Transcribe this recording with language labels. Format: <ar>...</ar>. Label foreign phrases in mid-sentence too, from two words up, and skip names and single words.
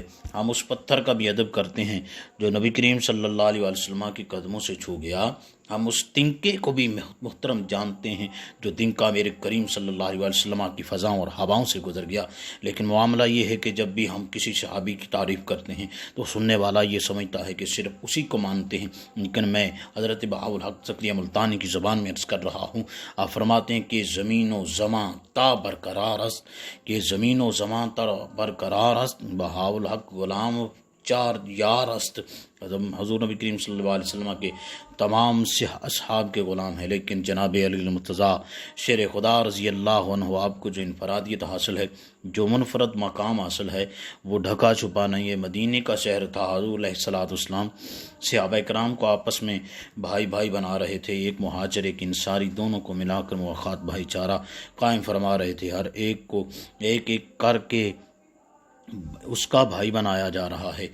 <ur>ہم اس پتھر کا بھی ادب کرتے ہیں جو نبی کریم</ur> <ar>صلی اللہ علیہ وسلم</ar> <ur>کے قدموں سے چھو گیا، ہم اس تنکے کو بھی محترم جانتے ہیں جو تنکا میرے کریم</ur> <ar>صلی اللہ علیہ وسلم</ar> <ur>کی فضاؤں اور ہواؤں سے گزر گیا، لیکن معاملہ یہ ہے کہ جب بھی ہم کسی صحابی کی تعریف کرتے ہیں تو سننے والا یہ سمجھتا ہے کہ صرف اسی کو مانتے ہیں، لیکن میں حضرت بہاءالحق ذکریہ ملتانی کی زبان میں عرض کر رہا ہوں۔ آپ فرماتے ہیں کہ</ur> <fa>زمین و زمان تا برقرار است، کہ زمین و زمان تا برقرار است، بہاءالحق غلام چار یار است۔</fa> <ur>حضور نبی کریم</ur> <ar>صلی اللہ علیہ وسلم</ar> <ur>کے تمام اصحاب کے غلام ہیں، لیکن جناب علی المرتضیٰ شیر خدا</ur> <ar>رضی اللہ عنہ</ar> <ur>آپ کو جو انفرادیت حاصل ہے، جو منفرد مقام حاصل ہے، وہ ڈھکا چھپا نہیں ہے۔ مدینے کا شہر تھا، حضور</ur> <ar>علیہ الصلوۃ والسلام</ar> <ur>صحابہ کرام کو آپس میں بھائی بھائی بنا رہے تھے، ایک مہاجر ایک انصاری، دونوں کو ملا کر مواخات بھائی چارہ قائم فرما رہے تھے، ہر ایک کو ایک ایک کر کے اس کا بھائی بنایا جا رہا ہے۔</ur>